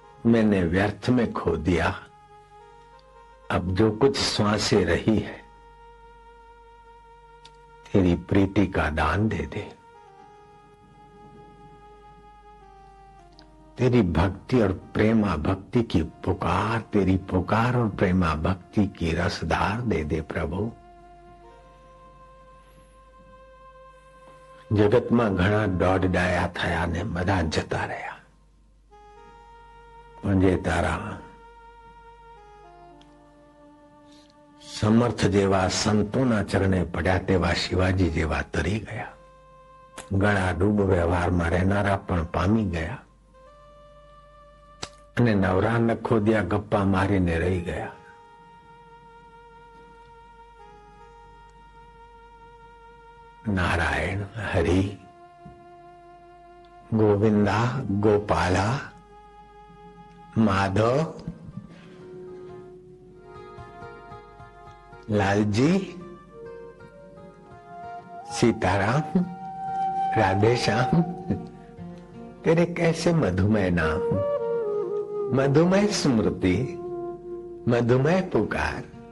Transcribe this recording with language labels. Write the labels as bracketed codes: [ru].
[hi] मैंने व्यर्थ में खो दिया। अब जो कुछ सांसें रही है तेरी प्रीति का दान दे दे। तेरी भक्ति और प्रेमा भक्ति की पुकार, तेरी पुकार और प्रेमा भक्ति की रसधार दे दे प्रभु। [gu] જગતમાં ઘણા દોડ ડાયા થયા ને બધા જતા રહ્યા, પણ જે તારા સમર્થ જેવા સંતોના ચરણે પડ્યા તેવા શિવાજી જેવા તરી ગયા. ગળા ડૂબ વ્યવહારમાં રહેનારા પણ પામી ગયા અને નવરા નખોદિયા ગપ્પા મારીને રહી ગયા. [hi] नारायण हरि गोविंदा गोपाला माधव लालजी सीताराम राधे श्याम तेरे कैसे मधुमेह नाम, मधुमेह स्मृति मधुमेह पुकार.